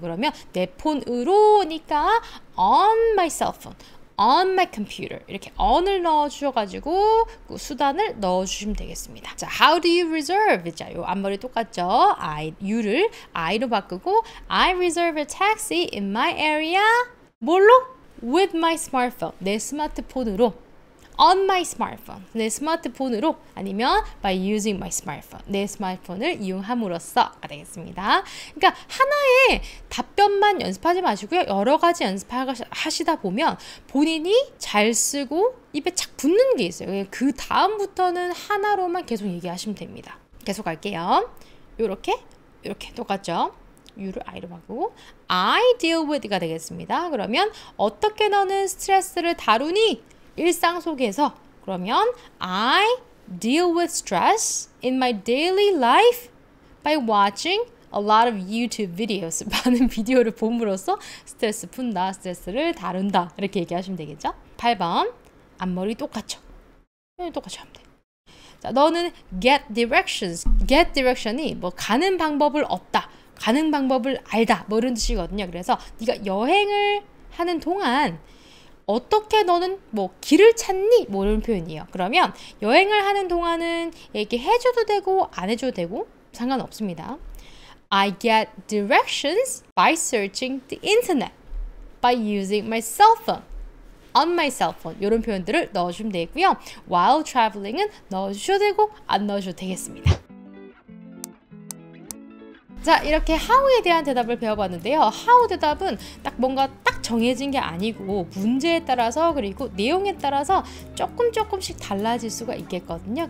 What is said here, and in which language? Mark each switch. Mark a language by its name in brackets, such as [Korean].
[Korean] 그러면 내 폰으로니까 [English] on my cell phone, on my computer [Korean] 이렇게 on을 넣어주셔가지고 그 수단을 넣어주시면 되겠습니다. 자, [English] how do you reserve? [Korean] 자, 요 앞머리 똑같죠? you를 I로 바꾸고 [English] I reserve a taxi in my area. 뭘로? With my smartphone. [Korean] 내 스마트폰으로. [English] On my smartphone. [Korean] 내 스마트폰으로. [English] 아니면 by using my smartphone. [Korean] 내 스마트폰을 이용함으로써가 되겠습니다. 그러니까 하나의 답변만 연습하지 마시고요. 여러 가지 연습하시다 보면 본인이 잘 쓰고 입에 착 붙는 게 있어요. 그 다음부터는 하나로만 계속 얘기하시면 됩니다. 계속 갈게요. 요렇게 똑같죠? you를 I로 바꾸고 [English] I deal with [Korean] 가 되겠습니다. 그러면 어떻게 너는 스트레스를 다루니? 일상 속에서. [English] 그러면 I deal with stress in my daily life by watching a lot of YouTube videos. [Korean] 많은 비디오를 봄으로써 스트레스 푼다, 스트레스를 다룬다. 이렇게 얘기하시면 되겠죠? 8번. 앞머리 똑같죠? 똑같이 하면 돼. 자, 너는 [English] get directions. [Korean] get direction이 뭐 가는 방법을 얻다. 가는 방법을 알다. 뭐 이런 뜻이거든요. 그래서 네가 여행을 하는 동안 어떻게 너는 뭐 길을 찾니? 뭐 이런 표현이에요. 그러면 여행을 하는 동안은 얘기해줘도 되고 안 해줘도 되고 상관없습니다. [English] I get directions by searching the internet, by using my cell phone, on my cell phone [Korean] 이런 표현들을 넣어주면 되고요. [English] while traveling [Korean] 은 넣어주셔도 되고 안 넣어주셔도 되겠습니다. 자, 이렇게 how에 대한 대답을 배워봤는데요. how 대답은 딱 뭔가 딱 정해진 게 아니고 문제에 따라서 그리고 내용에 따라서 조금씩 달라질 수가 있겠거든요.